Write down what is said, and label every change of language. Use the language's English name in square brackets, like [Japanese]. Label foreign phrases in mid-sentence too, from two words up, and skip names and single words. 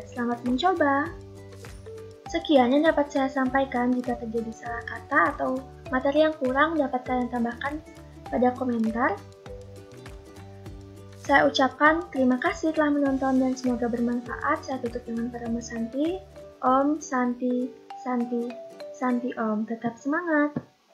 [Indonesian] Selamat mencoba. Sekian yang dapat saya sampaikan. Jika terjadi salah kata atau materi yang kurang, dapat kalian tambahkan pada komentar. Saya ucapkan terima kasih telah menonton dan semoga bermanfaat. Saya tutup dengan Parama Santi. [Sanskrit] Om Santi Santi Santi Om. [Indonesian] Tetap semangat!